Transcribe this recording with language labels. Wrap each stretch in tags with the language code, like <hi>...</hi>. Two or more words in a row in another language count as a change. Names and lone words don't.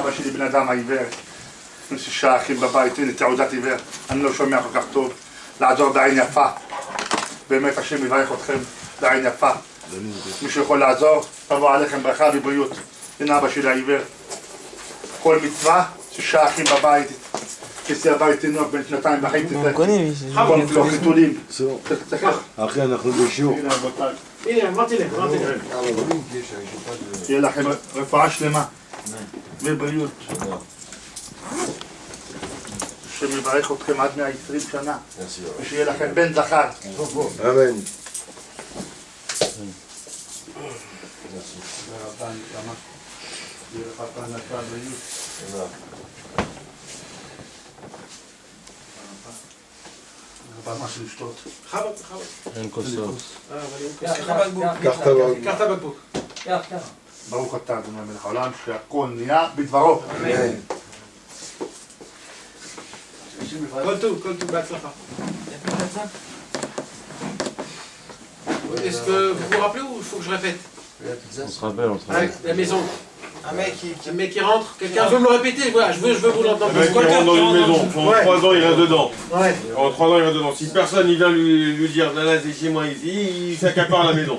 <he>אבא שלי בן אדם העיוור, יש 6 אחים בבית, הנה תעודת עיוור, אני לא שומע כל כך טוב, לעזור בעין יפה, באמת השם יברך אתכם בעין יפה, מישהו יכול לעזור, תבוא עליכם ברכה ובריאות, הנה אבא שלי העיוור, כל מצווה, 6 אחים בבית, כיסא הבית תינוק בין 2.5, כל כלוך חיתולים,</he> <fr>C'est bon. Après, on a le chiot.</fr> <he>הנה רבותיי, הנה, אמרתי להם. שיהיה לכם רפואה שלמה ובריאות. השם יברך אתכם עד 120 שנה, ושיהיה לכם בן זכר. Amen. משהו לשתות. חבק, חבק. אין כוסות.</he> <fr>Carte à banque.</fr> <he>קח את הבקבוק. ברוך אתה אדוני מלך העולם שהכל נהיה בדברו. Amen. כל טוב, בהצלחה.</he> <fr>Est-ce que vous vous rappelez ou il faut que je répète? On se rappelle, on se rappelle. Avec la maison. Un mec qui rentre. Quelqu'un veut me le répéter? Voilà, je veux vous l'entendre. Le mec qui rentre dans une maison, pendant Ouais. 3 ans il reste dedans. Ouais. Pendant 3 ans il reste dedans. Si personne il vient lui dire là c'est chez moi ici, il s'accapare la maison.</fr>